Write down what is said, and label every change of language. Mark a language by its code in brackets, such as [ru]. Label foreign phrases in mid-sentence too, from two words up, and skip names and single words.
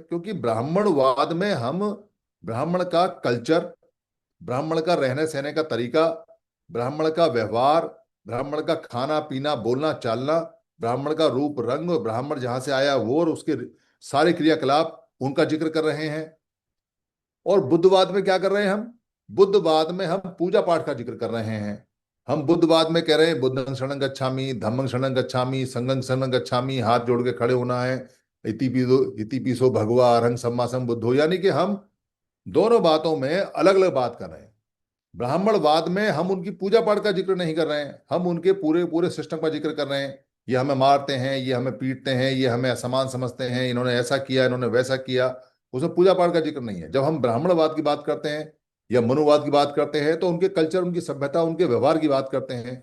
[hi] क्योंकि ब्राह्मणवाद में हम ब्राह्मण का कल्चर, ब्राह्मण का रहने सहने का तरीका, ब्राह्मण का व्यवहार, ब्राह्मण का खाना पीना बोलना चालना, ब्राह्मण का रूप रंग, ब्राह्मण जहां से आया वो और उसके सारे क्रियाकलाप, उनका जिक्र कर रहे हैं। और बुद्धवाद में क्या कर रहे हैं हम? बुद्धवाद में हम पूजा पाठ का जिक्र कर रहे हैं। हम बुद्धवाद में कह रहे हैं [pi] बुद्धं शरणं गच्छामि, धम्मं शरणं गच्छामि, संघं शरणं गच्छामि, [hi] हाथ जोड़ के खड़े होना है। [pi] इति पिसो भगवा अरहं सम्मा बुद्धो, [hi] यानी कि हम दोनों बातों में अलग अलग बात कर रहे हैं। ब्राह्मणवाद में हम उनकी पूजा पाठ का जिक्र नहीं कर रहे हैं, हम उनके पूरे पूरे सिस्टम का जिक्र कर रहे हैं। ये हमें मारते हैं, ये हमें पीटते हैं, ये हमें असमान समझते हैं, इन्होंने ऐसा किया, इन्होंने वैसा किया। उसमें पूजा पाठ का जिक्र नहीं है। जब हम ब्राह्मणवाद की बात करते हैं या मनुवाद की बात करते हैं, तो उनके कल्चर, उनकी सभ्यता, उनके व्यवहार की बात करते हैं।